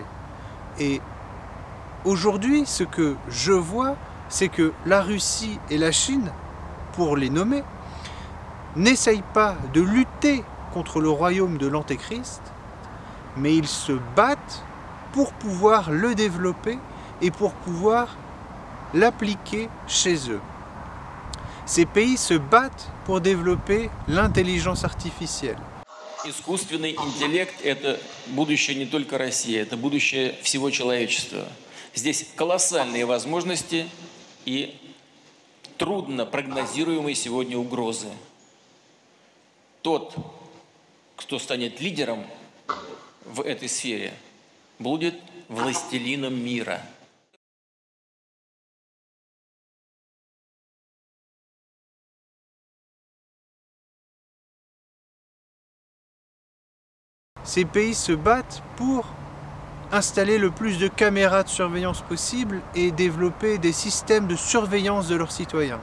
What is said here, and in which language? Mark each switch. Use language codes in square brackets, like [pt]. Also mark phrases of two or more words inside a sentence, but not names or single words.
[fr] Et aujourd'hui, ce que je vois, c'est que la Russie et la Chine, pour les nommer, n'essayent pas de lutter contre le royaume de l'Antéchrist, mais ils se battent pour pouvoir le développer et pour pouvoir l'appliquer chez eux. Ces pays se battent pour développer l'intelligence artificielle. [ru] Искусственный интеллект – это будущее не только России, это будущее всего человечества. Здесь колоссальные возможности и трудно прогнозируемые сегодня угрозы. Тот, кто станет лидером в этой сфере, будет властелином мира. [fr] Ces pays se battent pour installer le plus de caméras de surveillance possible et développer des systèmes de surveillance de leurs citoyens.